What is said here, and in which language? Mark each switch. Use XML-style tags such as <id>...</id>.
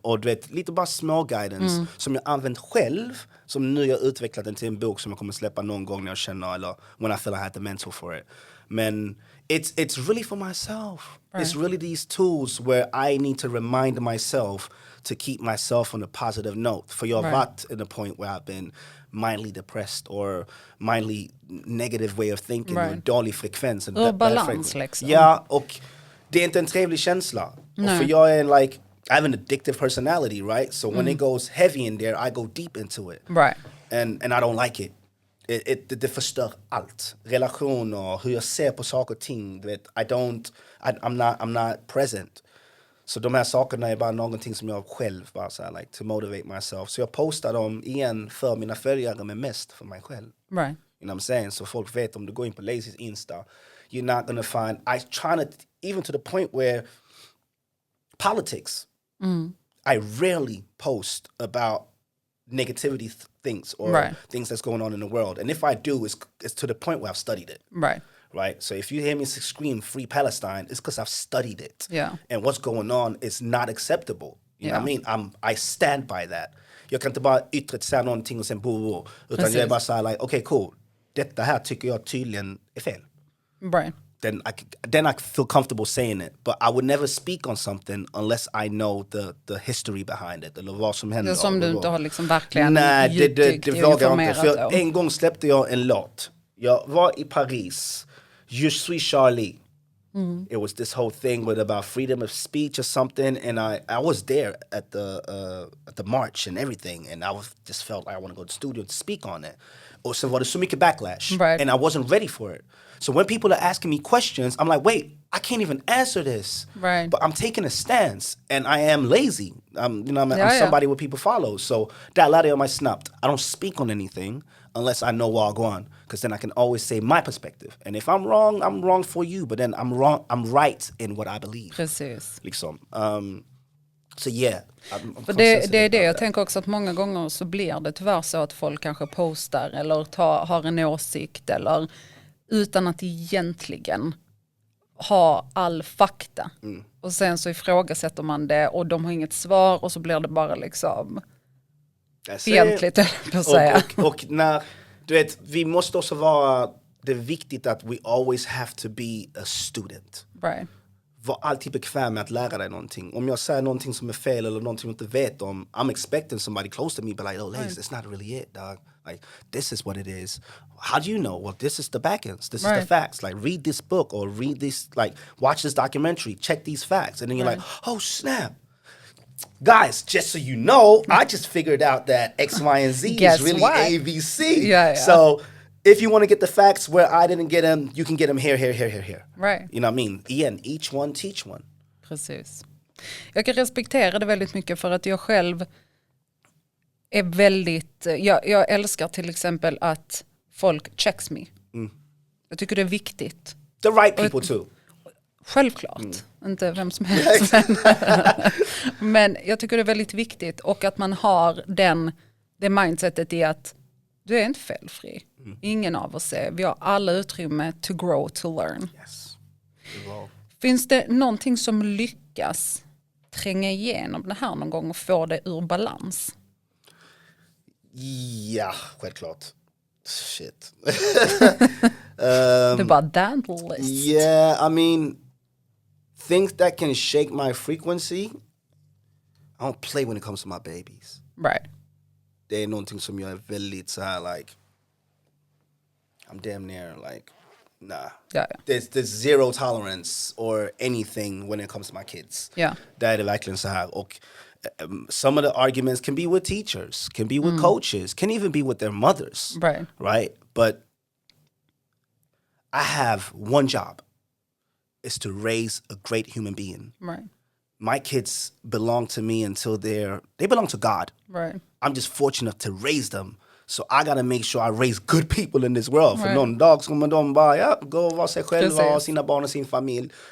<sv>Och du vet, lite bara små guidance som jag använt själv, som nu jag utvecklat den till en bok som jag kommer släppa någon gång när jag känner, eller</sv> <en>when I feel I had the mental for it.</en> <sv>Men</sv> <en>it's really for myself. It's really these tools where I need to remind myself to keep myself on a positive note.</en> <sv>För jag har varit</sv> <en>in a point where I've been mildly depressed or mildly negative way of thinking, or</en> <sv>dålig frekvens. Och balans liksom. Ja, och det är inte en trevlig känsla. Och för jag är</sv> <en>like, I have an addictive personality, right? So when it goes heavy in there, I go deep into it. Right. And I don't like it.</en> <sv>Det förstör allt. Relationer, hur jag ser på saker och ting. Du vet,</sv> <en>I'm not present.</en> <sv>Så de här sakerna är bara någonting som jag själv bara så här,</sv> <en>like, to motivate myself.</en> <sv>Så jag postar dem igen för mina följare, men mest för mig själv.</sv> <en>Right. You know what I'm saying?</en> <sv>Så folk vet, om du går in på Lazees Insta,</sv> <en>you're not gonna find, I try to, even to the point where politics, I rarely post about negativity things or things that's going on in the world. And if I do, it's to the point where I've studied it. Right. Right? So if you hear me scream Free Palestine, it's because I've studied it. Yeah. And what's going on is not acceptable. You know what I mean? I stand by that.</en> <sv>Jag kan inte bara yttre säga någonting och sen bo. Utan jag är bara såhär,</sv> <en>like, okay, cool.</en> <sv>Detta här tycker jag tydligen är fel.</sv> <en>Right. Then I feel comfortable saying it. But I would never speak on something unless I know the history behind it.</en> <sv>Eller vad som händer. Det är som du inte har liksom verkligen det vågar jag inte. För en gång släppte jag en låt. Jag var i Paris.</sv> <fr>Je suis Charlie.</fr> <en>It was this whole thing with about freedom of speech or something, and I was there at the march and everything, and just felt like I want to go to the studio to speak on it.</en> <sv>Och sen var det så mycket</sv> <en>backlash, and I wasn't ready for it. So when people are asking me questions, I'm like, wait, I can't even answer this. Right. But I'm taking a stance, and I am lazy. I'm somebody what people follow. So that</en> <sv>lärde jag mig snabbt.</sv> <en>I don't speak on anything unless I know where I'll go on, because then I can always say my perspective. And if I'm wrong for you, but then I'm right in what I believe.</en> <sv>Precis. Liksom. Så</sv> <en>yeah.</en> <sv>För det är det jag tänker också, att många gånger så blir det tyvärr så att folk kanske postar eller har en åsikt eller utan att egentligen ha all fakta. Och sen så ifrågasätter man det och de har inget svar och så blir det bara liksom fientligt på att säga. Och när, du vet, vi måste också vara, det är viktigt att</sv> <en>we always have to be a student. Right.</en> <sv>Var alltid bekväm med att lära dig någonting. Om jag säger någonting som är fel eller någonting jag inte vet om,</sv> <en>I'm expecting somebody close to me but like, oh Laze, that's not really it, dog. Like, this is what it is. How do you know? Well, this is the back ends. This is the facts. Like, read this book or read this, like, watch this documentary. Check these facts. And then you're like, oh, snap. Guys, just so you know, I just figured out that X, Y, and Z is really ABC. Yeah. So if you want to get the facts where I didn't get them, you can get them here. Right. You know what I mean?</en> <sv>Igen,</sv> <en>each one teach one.</en> <sv>Precis. Jag kan respektera det väldigt mycket för att jag själv är väldigt, jag älskar till exempel att folk</sv> <en>checks me.</en> <sv>Jag tycker det är viktigt.</sv> <en>The right people too.</en> <sv>Självklart, inte vem som helst. Men jag tycker det är väldigt viktigt, och att man har det mindsetet i att du är inte felfri. Ingen av oss är. Vi har alla utrymme</sv> <en>to grow, to learn. Yes.</en> <sv>Finns det någonting som lyckas tränga igenom det här någon gång och få det ur balans? Ja, självklart.</sv> <en>Shit.</en> <sv>Det är bara</sv> <en>that list. Yeah, I mean, things that can shake my frequency, I don't play when it comes to my babies. Right.</en> <sv>Det är någonting som jag är väldigt så här,</sv> <en>like, I'm damn near like, nah. Yeah. There's zero tolerance or anything when it comes to my kids. Yeah.</en> <sv>Det är det verkligen så här. Och</sv> <en>some of the arguments can be with teachers, can be with coaches, can even be with their mothers. Right? But I have one job. Is to raise a great human being. Right. My kids belong to me until they belong to God. Right. I'm just fortunate to raise them. So I gotta make sure I raise good people in this world.</en> <sv>För någon dag kommer de bara, gå och vara sig själva och sina barn och sin familj.</sv>